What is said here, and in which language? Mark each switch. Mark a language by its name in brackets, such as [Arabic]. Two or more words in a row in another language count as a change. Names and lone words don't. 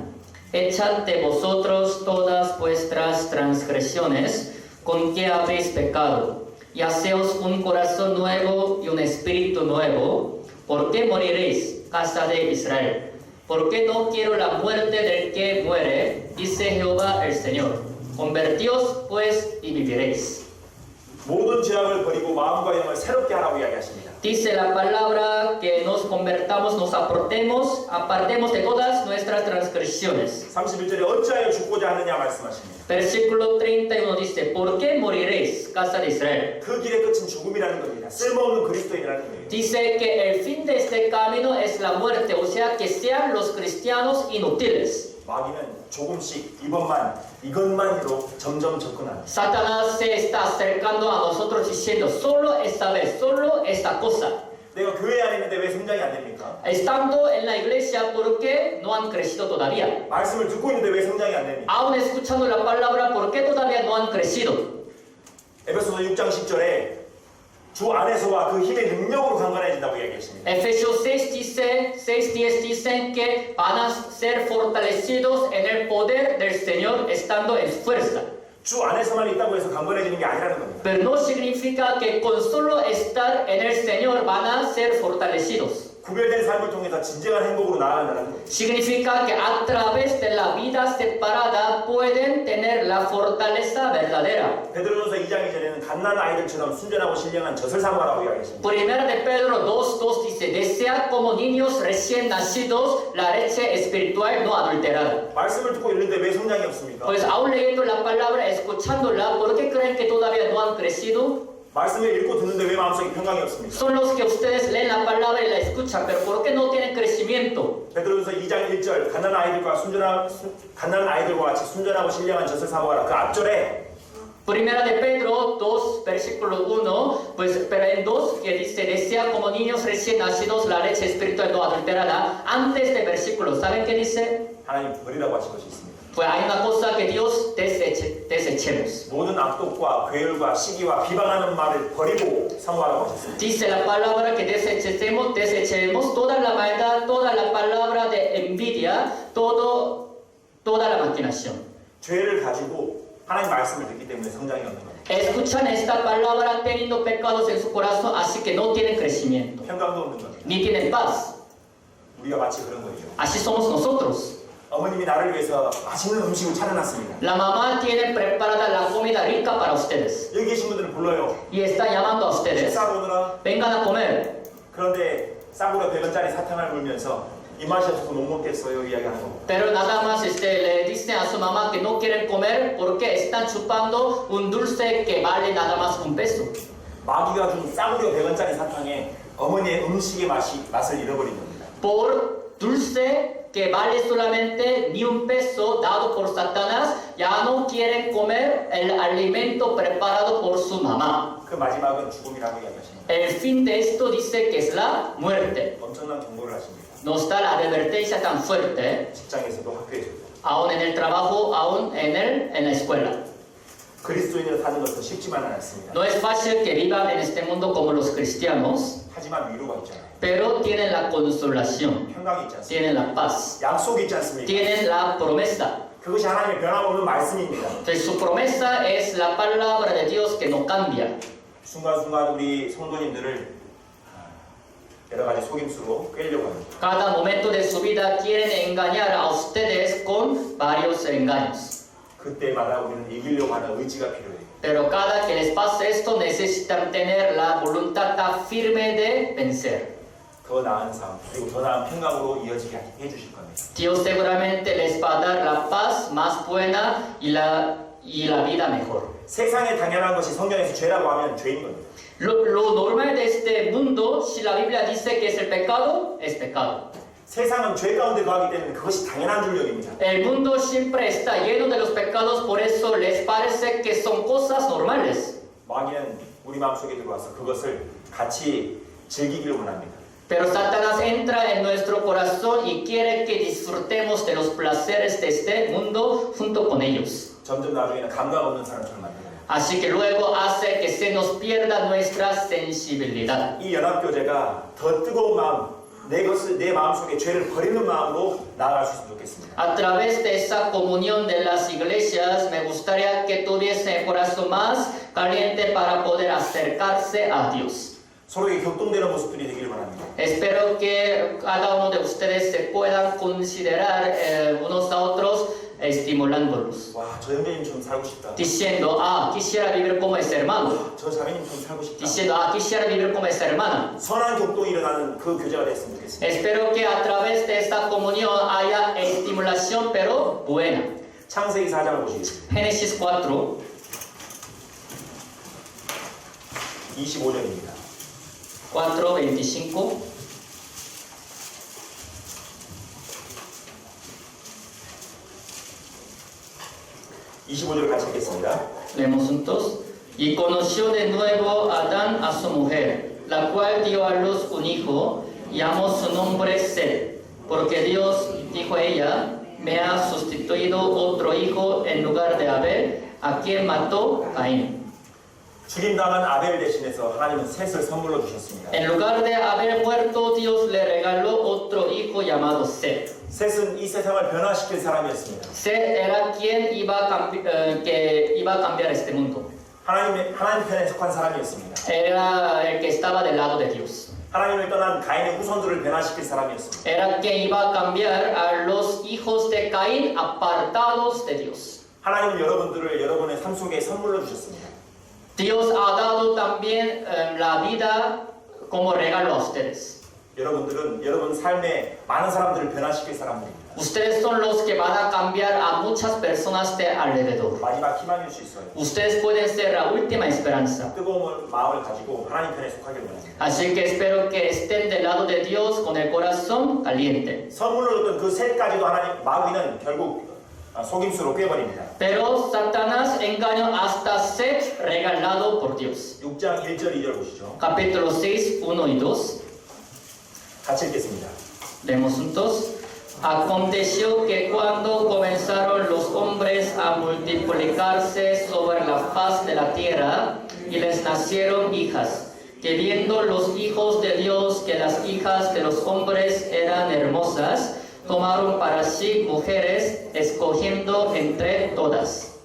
[Spanish] Echad de vosotros todas vuestras transgresiones, con que habéis pecado, y haceos un corazón nuevo y un espíritu nuevo. ¿Por qué moriréis, casa de Israel? Porque no quiero la muerte del que muere, dice Jehová el Señor. Convertíos pues y viviréis. [Korean] 모든 죄악을 버리고 마음과 영을 새롭게 하라고 이야기하십니다. [Spanish] Dice la palabra que nos convertamos, nos apartemos de todas nuestras transgresiones. [Korean] 31절에 어찌하여 죽고자 하느냐 말씀하십니다. [Spanish] Versículo 31 dice, ¿por qué moriréis, casa de Israel? [Korean] 그 길의 끝은 죽음이라는 겁니다. 쓸모없는 그리스도인이라는 거예요. [Spanish] Dice que el fin de este camino es la muerte, o sea que sean los cristianos inútiles. [Korean] 마귀는 조금씩 이것만으로 점점 접근합니다. [Spanish] Satanás se está acercando a nosotros diciendo, solo esta vez, solo esta cosa. [Korean] 내가 교회 안에 있는데 왜 성장이 안 됩니까? [Spanish] Estando en la iglesia, ¿por qué no han crecido todavía? [Korean] 말씀을 듣고 있는데 왜 성장이 안 됩니까? [Spanish] Aún escuchando la palabra, ¿por qué todavía no han crecido? [Korean] 에베소서 6장 10절에 주 안에서와 그 힘의 능력으로 강건해진다고 이야기했습니다. [Spanish] Efesios 6:10 dicen que van a ser fortalecidos en el poder del Señor estando en fuerza. [Korean] 주 안에서만 있다고 해서 강건해지는 게 아니라는 겁니다. [Spanish] Pero no significa que con solo estar en el Señor van a ser fortalecidos. [Korean] 구별된 삶을 통해서 진정한 행복으로 나아간다는 겁니다. [Spanish] Significa que a través de la vida separada pueden tener la fortaleza verdadera. [Korean] 베드로전서 2장 2절에는 갓난 아이들처럼 순전하고 신령한 젖을 사모하라고 이야기했습니다. [Spanish] Primera de Pedro 2:2 dice, desea como niños recién nacidos la leche espiritual no adulterada. [Korean] 말씀을 듣고 있는데 왜 성장이 없습니까? [Spanish] Pues aún leyendo la palabra, escuchándola, ¿por qué creen que todavía no han crecido? [Korean] 말씀을 읽고 듣는데 왜 마음속에 평강이 없습니까? [Spanish] Son los que ustedes leen la palabra y la escuchan, pero ¿por qué no tienen crecimiento? [Korean] 베드로전서 2장 1절 갓난 아이들과 같이 순전하고 신령한 젖을 사모하라. 그 앞절에 [Spanish] Primera de Pedro 2, versículo 1, pues, pero en 2 que dice, desea como niños recién nacidos la leche espiritual no adulterada. Antes del versículo, ¿saben qué dice? [Korean] 하나님 버리라고 하신 것이 있습니다. [Spanish] Pues hay una cosa que Dios desechemos. [Korean] 모든 악독과 괴율과 시기와 비방하는 말을 버리고 사모하라고 하셨습니다. [Spanish] Dice la palabra que desechemos toda la maldad, toda la palabra de envidia, toda la maquinación. [Korean] 죄를 가지고 하나님 말씀을 듣기 때문에 성장이 없는 겁니다. [Spanish] Escuchan esta palabra teniendo pecados en su corazón, así que no tienen crecimiento, [Korean] 평강도 없는 겁니다. [Spanish] ni tienen paz. [Korean] 우리가 마치 그런 거죠. [Spanish] Así somos nosotros. [Korean] 어머님이 나를 위해서 맛있는 음식을 차려놨습니다. [Spanish] La mamá tiene preparada la comida rica para ustedes [Korean] 여기 계신 분들은 불러요. [Spanish] y está llamando a ustedes. [Korean] 식사하러 오느라. [Spanish] Vengan a comer. [Korean] 그런데 싸구려 100원짜리 사탕을 물면서 입맛이 없어서 못 먹겠어요 이야기하는 거고. [Spanish] Pero nada más le dicen a su mamá que no quieren comer porque están chupando un dulce que vale nada más $1. [Korean] 마귀가 준 싸구려 100원짜리 사탕에 어머니의 음식의 맛을 잃어버린 겁니다. [Spanish] Por dulce que vale solamente ni $1 dado por Satanás, ya no quieren comer el alimento preparado por su mamá. [Korean] 그 마지막은 죽음이라고 이야기하십니다. [Spanish] El fin de esto dice que es la muerte. [Korean] 엄청난 경고를 하십니다. [Spanish] Nos da la advertencia tan fuerte, [Korean] 직장에서도 학교에서도. [Spanish] aún en el trabajo, aún en la escuela. [Korean] 그리스도인으로 사는 것은 쉽지만은 않습니다. [Spanish] No es fácil que vivan en este mundo como los cristianos, [Korean] 하지만 위로가 있잖아요. [Spanish] pero tienen la consolación, [Korean] 평강이 있지 않습니까? [Spanish] tienen la paz, [Korean] 약속이 있지 않습니까? [Spanish] tienen la promesa. [Korean] 그것이 하나님의 변함없는 말씀입니다. [Spanish] Entonces, su promesa es la palabra de Dios que no cambia. [Korean] 순간순간 우리 성도님들을 여러 가지 속임수로 꿰려고 합니다. [Spanish] Cada momento de su vida quieren engañar a ustedes con varios engaños. [Korean] 그때마다 우리는 이기려고 하는 의지가 필요해요. [Spanish] Pero cada que les pase esto necesitan tener la voluntad tan firme de vencer. [Korean] 더 나은 삶 그리고 더 나은 평강으로 이어지게 해주실 겁니다. [Spanish] Dios seguramente les va a dar la paz más buena y la vida mejor. [Korean] 세상에 당연한 것이 성경에서 죄라고 하면 죄인 겁니다. [Spanish] Lo normal de este mundo, si la Biblia dice que es el pecado, es pecado. [Korean] 세상은 죄 가운데 거하기 때문에 그것이 당연한 줄 여깁니다. [Spanish] El mundo siempre está lleno de los pecados, por eso les parece que son cosas normales. [Korean] 마귀는 우리 마음속에 들어와서 그것을 같이 즐기기를 원합니다. [Spanish] Pero Satanás entra en nuestro corazón y quiere que disfrutemos de los placeres de este mundo junto con ellos. [Korean] 점점 나중에는 감각 없는 사람처럼 만들어요. [Spanish] Así que luego hace que se nos pierda nuestra sensibilidad. [Korean] 이 연합교제가 더 뜨거운 마음, 내 마음속에 죄를 버리는 마음으로 나아갈 수 있으면 좋겠습니다. [Spanish] A través de esa comunión de las iglesias, me gustaría que tuviese el corazón más caliente para poder acercarse a Dios. [Korean] 서로에게 격동되는 모습들이 되기를 바랍니다. [Spanish] Espero que cada uno de ustedes se puedan considerar unos a otros estimulándolos, [Korean] 와, 저 형제님처럼 살고 싶다. [Spanish] diciendo, quisiera vivir como ese hermano, [Korean] 저 자매님처럼 살고 싶다. [Spanish] diciendo, quisiera vivir como esa hermana. [Korean] 선한 격동이 일어나는 그 교제가 됐으면 좋겠습니다. [Spanish] Espero que a través de esta comunión haya estimulación, pero buena. [Korean] 창세기 4장을 보시겠습니다. [Spanish] Génesis 4, [Korean] 25절입니다. [Spanish] 4:25. [Korean] (25절) 같이 읽겠습니다. [Spanish] Leemos juntos. Y conoció de nuevo Adán a su mujer, la cual dio a luz un hijo, y llamó su nombre Set, porque Dios, dijo ella, me ha sustituido otro hijo en lugar de Abel, a quien mató Caín. [Korean] 죽임당한 아벨 대신해서 하나님은 셋을 선물로 주셨습니다. [Spanish] En lugar de Abel muerto, Dios le regaló otro hijo llamado Set. [Korean] 셋은 이 세상을 변화시킬 사람이었습니다. [Spanish] Set era quien que iba a cambiar este mundo. [Korean] 하나님 편에 속한 사람이었습니다. [Spanish] Era el que estaba del lado de Dios. [Korean] 하나님을 떠난 가인의 후손들을 변화시킬 사람이었습니다. [Spanish] Era quien iba a cambiar a los hijos de Caín apartados de Dios. [Korean] 하나님은 여러분들을 여러분의 삶 속에 선물로 주셨습니다. [Spanish] Dios ha dado también la vida como regalo a ustedes. [Korean] 여러분들은 여러분 삶에 많은 사람들을 변화시킬 사람들입니다. [Spanish] Ustedes son los que van a cambiar a muchas personas de alrededor. [Korean] 마지막 희망일 수 있어요. [Spanish] Ustedes pueden ser la última esperanza. [Korean] 뜨거운 마음을 가지고 하나님 편에 속하길 원합니다. [Spanish] Así que espero que estén del lado de Dios con el corazón caliente. [Korean] 선물로 줬던 그 셋까지도 하나님 마귀는 결국 속임수로 꿰버립니다. [Spanish] Pero Satanás engañó hasta ser regalado por Dios. [Korean] 6장 1절 2절 보시죠. [Spanish] Capítulo 6, 1 y 2. [Korean] 같이 읽겠습니다. [Spanish] Leemos juntos. Aconteció que cuando comenzaron los hombres a multiplicarse sobre la faz de la tierra y les nacieron hijas, que viendo los hijos de Dios que las hijas de los hombres eran hermosas, tomaron para sí mujeres, escogiendo entre todas.